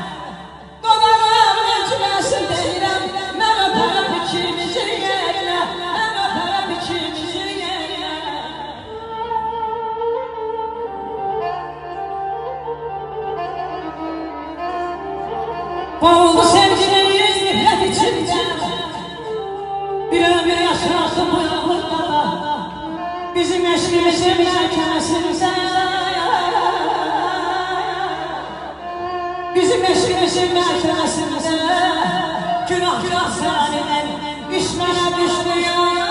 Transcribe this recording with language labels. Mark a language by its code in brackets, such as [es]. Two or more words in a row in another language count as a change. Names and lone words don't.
[az] Dolarım necmesin deyirəm, mən öpərəm ikimizin yerine, mən öpərəm ikimizin yerine. [tr] Boğuldu sevginin nifret içinde, bir ömür yaşarsın bu yollarda, [az] bizim eşkimizin məhkəməsində. Bizim eşkimizin məhkəməsində, günah sənin, iş mənə düşdü ya.